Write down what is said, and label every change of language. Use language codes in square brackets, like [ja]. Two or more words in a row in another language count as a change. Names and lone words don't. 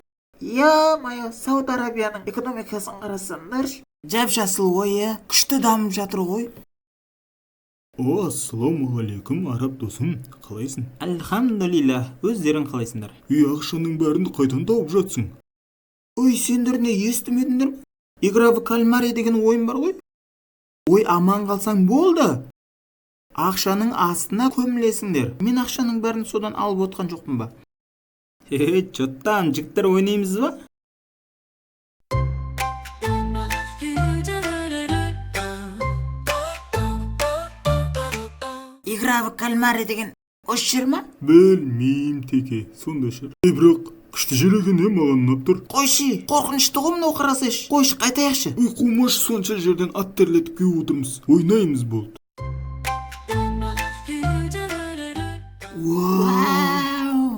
[kk] Мая, Сауд Арабияның экономикасын қарасаңдаршы. Жап-жасыл ойы, күшті дамып жатыр ғой. Ассалаумағалейкум, араб досым, қалайсың? Альхамдулилля, өздерің қалайсыңдар? Ақшаның бәрін қайдан тауып жатсың? Сендер не естімедіңдер ме? Игра в кальмари деген ойын бар ғой. Аман қалсаң болды. Ақшаның астына көмілесіңдер. Мен ақшаның бәрін содан алып отқан жоқпын ба? Жоттан, жігіттер ойнаймыз ба? Игра в кальмари деген осы жер ма? Білмеймін, теке, сонда шығар. Бірақ күшті жер екен, маған ұнап тұр. Қойшы, қорқынышты ғой мынау, қарасайшы. Қойшы, қайтайықшы. Қумаш, сонша жерден ат терлетіп келіп отырмыз. Ойнаймыз болды. Вау!